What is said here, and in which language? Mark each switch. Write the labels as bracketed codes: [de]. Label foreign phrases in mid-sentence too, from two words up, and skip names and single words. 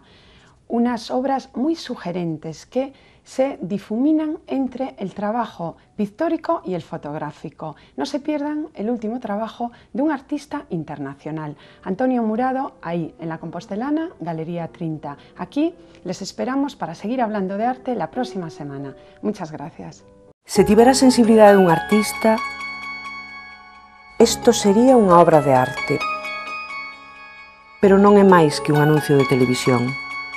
[es] Unas obras muy sugerentes que se difuminan entre el trabajo pictórico y el fotográfico. No se pierdan el último trabajo de un artista internacional, Antonio Murado, ahí en la Compostelana, Galería 30. Aquí les esperamos para seguir hablando de arte la próxima semana. Muchas gracias. [gl] Se tivera a sensibilidade dun artista, isto sería unha obra de arte. Pero non é máis que un anuncio de televisión.